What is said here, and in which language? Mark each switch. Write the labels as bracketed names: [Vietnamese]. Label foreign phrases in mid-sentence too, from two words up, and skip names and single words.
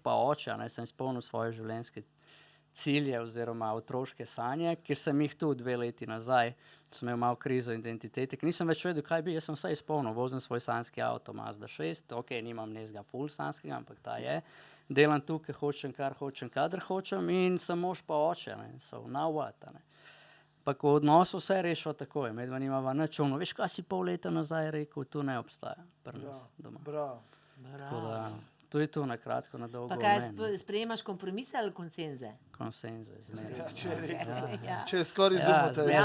[Slovenian] pa oče, sem izpolnil svoje življenjske cilje oziroma otroške sanje, ker sem jih tudi 2 leti nazaj, sem imel malo krizo identitete, ker nisem več vedel, kaj bi, jaz sem vse izpolnil, vozim svoj sanjski avto Mazda 6, nimam nezga full sanjskega, ampak ta je, delam tukaj, hočem, kar hočem, kadar hočem in sem mož pa oče, [English] so now what, [Slovenian] Pa ko v odnosu vse rešiva takoj, medva nimava nič, veš, kaj si pol leta nazaj rekel, to ne obstaja pri nas doma. Bravo. Tako da, to je to na kratko, na dolgo. Pa kaj, sprejemaš kompromise ali konsenze? Konsenze, zmeraj. Če je skoraj izumete.